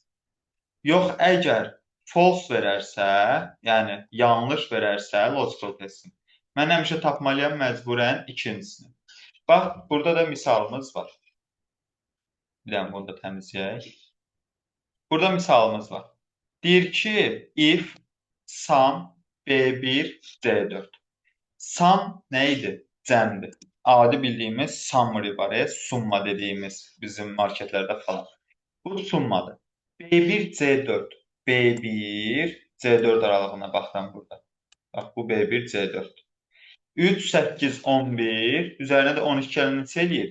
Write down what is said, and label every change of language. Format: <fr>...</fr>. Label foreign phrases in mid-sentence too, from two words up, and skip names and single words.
<az>Yox, əgər false verərsə, yəni yanlış verərsə</az> <en>logical testin,</en> <az>mən həmişə tapmalıyam məcburən ikincisini. Bax, burada da misalımız var. Bir dənə bunu da təmizləyək. Burada misalımız var. Deyir ki,</az> <en>if sum B1 C4.</en> <az>Sum nə idi? Cəmdir. Adi bildiyimiz summary var, summa dediyimiz bizim marketlərdə falan. Bu summadır. B1 C4. B1 C4 aralığına baxıram burada. Bax, bu B1 C4. 3, 8, 11, üzərinə də 12 gəlin neçə eləyir?</az>